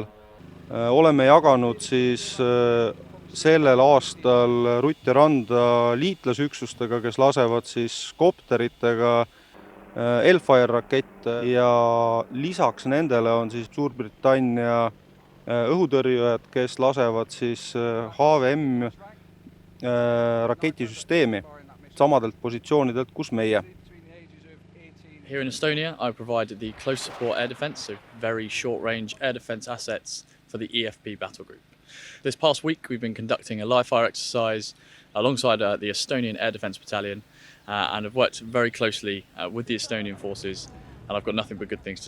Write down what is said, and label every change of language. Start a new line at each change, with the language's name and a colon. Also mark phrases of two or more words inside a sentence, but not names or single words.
Estonian: Oleme jaganud siis sellel aastal Ruti randa liitlasüksustega, kes lasevad siis kopteritega Hellfire rakette ja lisaks nendele on siis Suurbritannia õhutõrjujad, kes lasevad siis HVM raketisüsteemi samadelt positsioonidelt, kus meie.
English: Here in Estonia, I provided the close support air defence, so very short-range air defence assets for the EFP battle group. This past week, we've been conducting a live-fire exercise alongside the Estonian Air Defence Battalion and have worked very closely with the Estonian forces, and I've got nothing but good things to say.